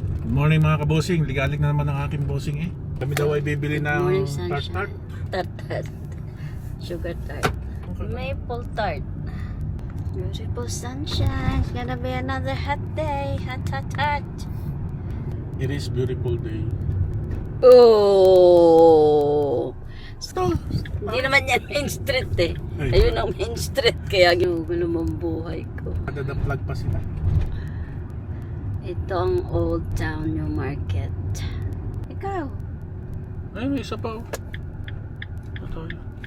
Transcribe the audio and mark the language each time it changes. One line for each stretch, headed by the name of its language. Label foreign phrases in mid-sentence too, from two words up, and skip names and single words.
Filipino: Morning mga kabosing, ligalig na naman ang aking bossing eh. Kami daw ay bibili ng
English: Morning tart-tart. sunshine. Tart-tart. Sugar tart. Maple tart. Beautiful sunshine. It's gonna be another hot day. Hot, hot, hot. It is beautiful day. Oh! So,
Filipino: hindi naman yan Main Street eh. Ay. Ayun ang Main Street. Kaya gulo mong buhay ko. Nadadaplag pa sila. Ito ang Old Town New Market. Ikaw? Ay, may isa pa oh. Ito yun.